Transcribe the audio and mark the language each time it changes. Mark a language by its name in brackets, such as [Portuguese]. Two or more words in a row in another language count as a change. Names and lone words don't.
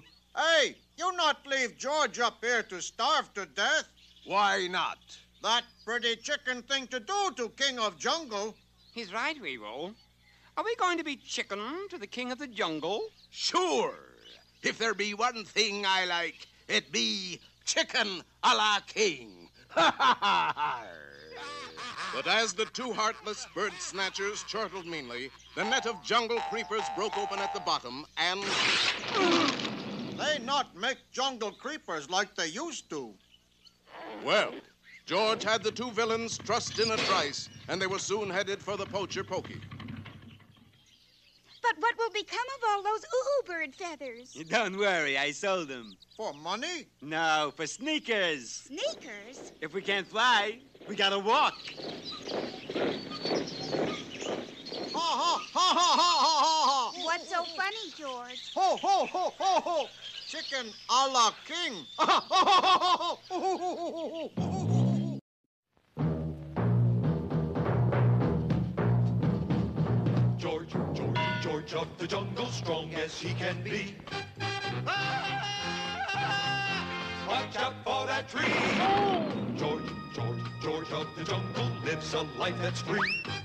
[English] Hey, you not leave George up here to starve to death. Why not? That pretty chicken thing to do to King of Jungle. He's right, Weevil. Are we going to be chicken to the king of the jungle? Sure. If there be one thing I like, it be chicken a la king. Ha ha ha! But as the two heartless bird snatchers chortled meanly, the net of jungle creepers broke open at the bottom and... They not make jungle creepers like they used to. Well, George had the two villains trussed in a trice, and they were soon headed for the poacher Pokey. But what will become of all those bird feathers? Don't worry, I sold them. For money? No, for sneakers. Sneakers? If we can't fly, we gotta walk. Ha ha ha ha ha ha ha! What's so funny, George? Ho ho ho ho ho! Chicken a la king. Ha ha ha ha ha! George, George, George of the jungle, strong as he can be. Watch out for that tree. George, George, George of the jungle lives a life that's free.